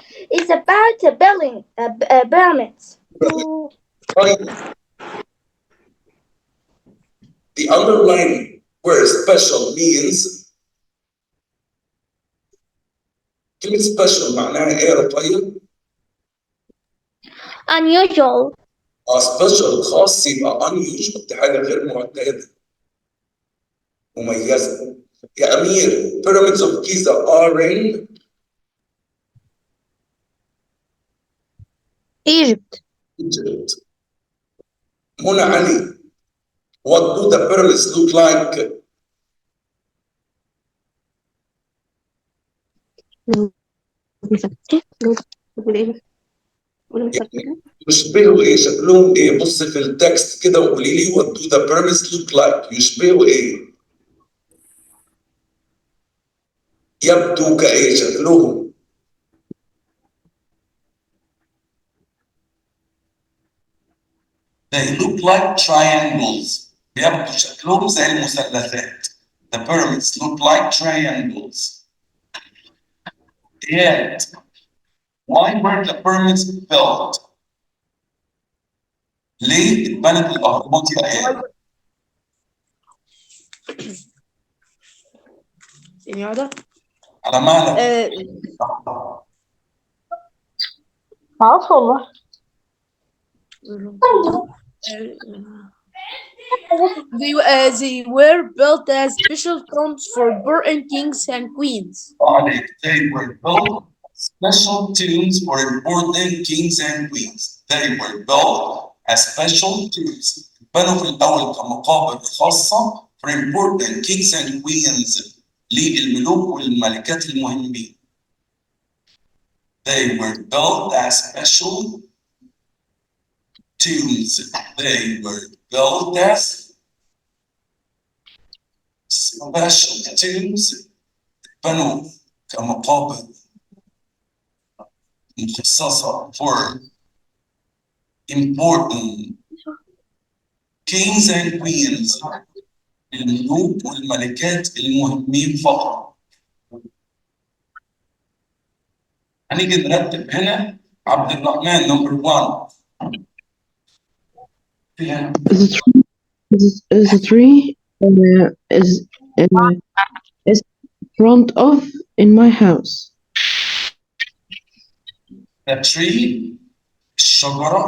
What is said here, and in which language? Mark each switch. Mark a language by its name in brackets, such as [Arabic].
[English] It's about building pyramids. The underlying word special means [Arabic] كلمة special معناها ايه يا رفيع؟ [English] Unusual. [Arabic] special خاص يبقى unusual، دي حاجة غير معتادة مميزة. يا أمير [English] pyramids of Giza are in Egypt. [Arabic] منى علي [English] what do the pyramids look like؟ [Arabic] يشبهوا ايه؟ شكلهم ايه؟ بص في التكست كده وقولي لي what do the pyramids look like؟ يشبهوا ايه؟ يبدو كايه؟ شكلهم [English] they look like triangles، [Arabic] يبدو شكلهم زي المثلثات. [English] the pyramids look like triangles. Yet, why were the pyramids built? [Arabic] ليه اتبنت الأهرامات يا إياد؟ سنوات. على مهلك. معرفش والله. [English] They were built as special tombs for important kings and queens. They were built special tombs for important kings and queens. They were built as special tombs. [Arabic] بنوا في الأول كمقابر خاصة [English] for important kings and queens [Arabic] للملوك والملكات المهمين. [English] They were built as special tombs. They were built as special tombs. [Arabic] بنوا كمقابر مخصصة [English] for important kings and queens [Arabic] الملوك والملكات المهمين فقط. هنيجي نرتب هنا عبد الرحمن نمبر 1. [English] Is a tree is front of in my house. The tree الشجرة.